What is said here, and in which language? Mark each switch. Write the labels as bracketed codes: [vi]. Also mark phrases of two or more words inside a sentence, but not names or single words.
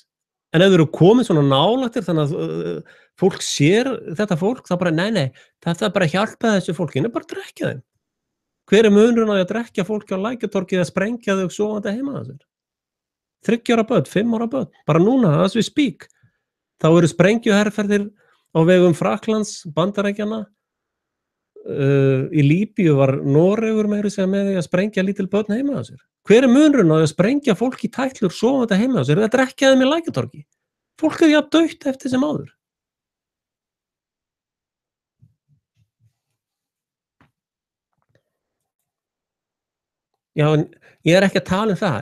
[is] En ef þau eru komið svona nálægtir þannig að fólk sér þetta fólk, þá bara, nei, þetta er bara að hjálpa þessu fólki, en bara að drekkja þeim. Hver er munurinn á að drekkja fólki á Lækjartorgi eða sprengja þau sofandi heima að sér? 3 ára börn, 5 ára börn, bara núna, [en] as we speak. [is] Þá eru sprengjuherferðir á vegum Frakklands, Bandaríkjanna. Í Líbíu var Noregur meira segja með því að sprengja lítil börn heima að sér. Hver er munurinn á að sprengja fólki í tætlur sofandi heima að sér eða drekkja þeim í Lækjartorgi? Fólk er jafn dautt eftir sem áður. Já, en ég er ekki að tala um það.